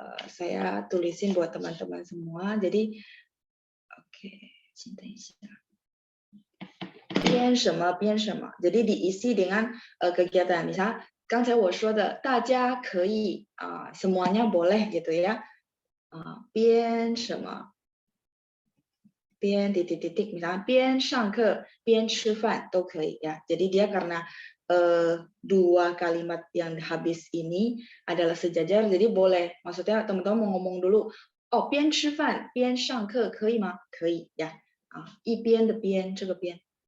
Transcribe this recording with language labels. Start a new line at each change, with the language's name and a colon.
Indonesian: Saya tulisin buat teman-teman semua. Jadi oke,
Chinese: 请等一下。 边什么边什么
Indonesian: jadi diisi dengan kegiatan. Misal
Chinese: 刚才我说的大家可以
Indonesian: semuanya boleh gitu ya. 边什么边titik-titik misalnya
Chinese: 边上课边吃饭都可以
Indonesian: ya. Jadi dia karena 2 kalimat yang habis ini adalah sejajar, jadi boleh. Maksudnya teman-teman mau ngomong dulu, oh
Chinese: 边吃饭边上课可以吗？可以呀。一边的边这个边。